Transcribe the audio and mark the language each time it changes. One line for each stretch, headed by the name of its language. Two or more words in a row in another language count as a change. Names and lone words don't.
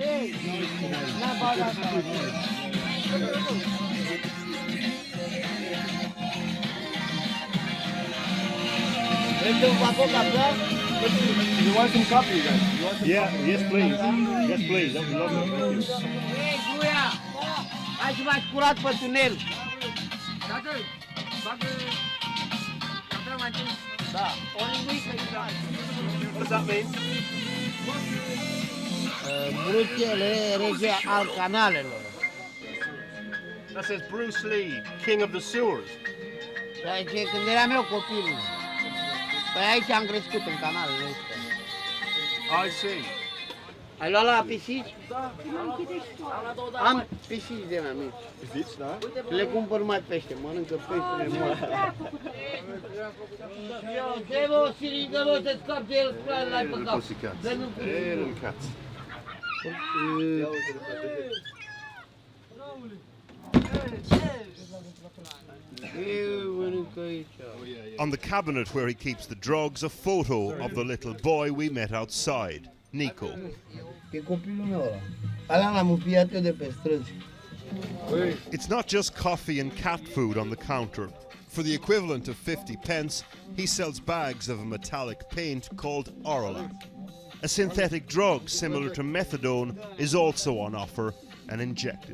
English: You want some coffee, you guys? You want some Yeah, coffee? yes please. Yes please, that would be lovely.
Romanian: Hai să faci curat pe tunel. Da.
English: What does that mean?
Romanian: Regele, rege al canalelor.
English: That says Bruce Lee, king of the sewers.
Romanian: Și aici, când eram eu copilul, păi aici am crescut în canalele astea.
English: I see.
Romanian: Ai luat la pisici? Am pisici de mai mici. Pisici, da? Le cumpăr numai pește, mănâncă peștele moarte. Dă-vă o siringă, vă, să scapi de el, l-ai pe cap.
English: Little cats. On the cabinet where he keeps the drugs, a photo of the little boy we met outside, Nico.
Romanian: E copilul meu ăla.
English: It's not just coffee and cat food on the counter. For the equivalent of 50 pence, he sells bags of a metallic paint called Orolac. A synthetic drug similar to methadone is also on offer and injected.